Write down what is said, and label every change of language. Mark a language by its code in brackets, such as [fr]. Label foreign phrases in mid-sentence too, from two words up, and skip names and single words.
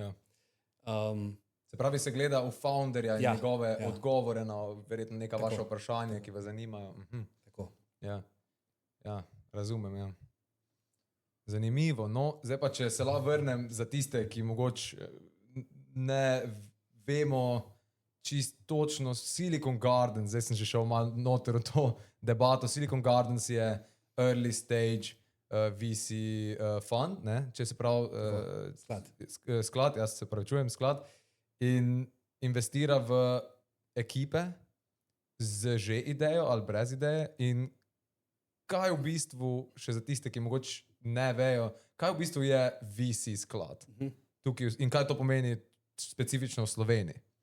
[sl] Se pravi, se gleda v founderja in njegove odgovore na verjetno neka vaša vprašanja, ki vas zanimajo. Tako. Ja, razumem, ja. Zanimivo. No, zdaj pa, če se lahko vrnem za tiste, ki mogoče ne vemo čist točno, Silicon Gardens, zdaj sem že šel malo noter v to debato. Silicon Gardens je [en] early stage VC fund, [sl] ne? Če se pravi sklad, jaz se pravičujem, sklad, in investira v ekipe z že idejo ali brez ideje. In kaj v bistvu, še za tiste, ki mogoče ne vejo, kaj v bistvu je VC sklad tukaj in kaj to pomeni specifično v Sloveniji?